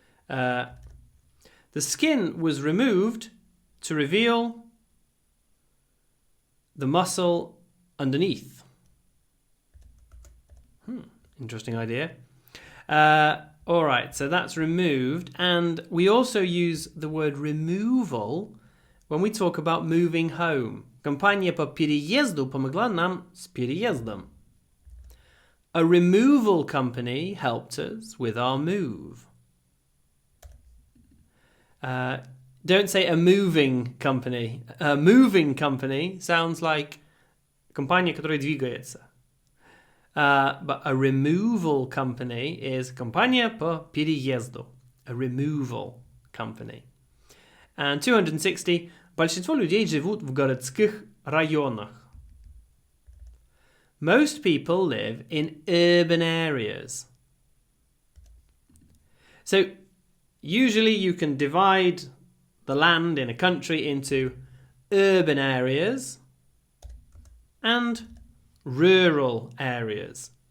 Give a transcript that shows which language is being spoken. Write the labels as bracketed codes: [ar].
[en] The skin was removed to reveal the muscle underneath. Interesting idea. All right, so that's removed. And we also use the word removal when we talk about moving home. [ru] Компания по переезду помогла нам с переездом. [en] A removal company helped us with our move. Don't say a moving company. A moving company sounds like [ru] компания, которая двигается. [en] But a removal company is [ru] компания по переезду. [en] A removal company. And 260. [ru] Большинство людей живут в городских районах. [en] Most people live in urban areas. So, usually you can divide the land in a country into urban areas and rural areas.